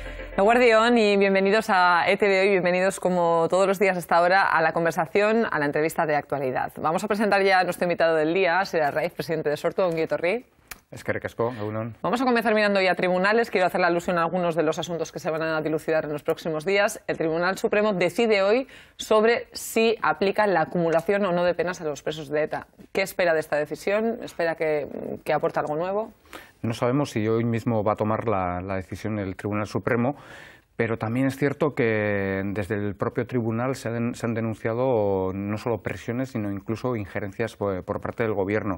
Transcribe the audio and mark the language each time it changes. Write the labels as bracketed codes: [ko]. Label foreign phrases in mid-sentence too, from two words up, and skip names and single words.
[es] Eguardión y bienvenidos a ETE de hoy, bienvenidos como todos los días hasta ahora a la conversación, a la entrevista de actualidad. Vamos a presentar ya a nuestro invitado del día, Sir Arraiz, presidente de Sortu, [eu] ongi etorri. Eskerrik asko, egunon. [es] Vamos a comenzar mirando ya tribunales. Quiero hacer la alusión a algunos de los asuntos que se van a dilucidar en los próximos días. El Tribunal Supremo decide hoy sobre si aplica la acumulación o no de penas a los presos de ETA. ¿Qué espera de esta decisión? ¿Espera que aporte algo nuevo? No sabemos si hoy mismo va a tomar la decisión el Tribunal Supremo, pero también es cierto que desde el propio tribunal se han denunciado no solo presiones, sino incluso injerencias por parte del Gobierno.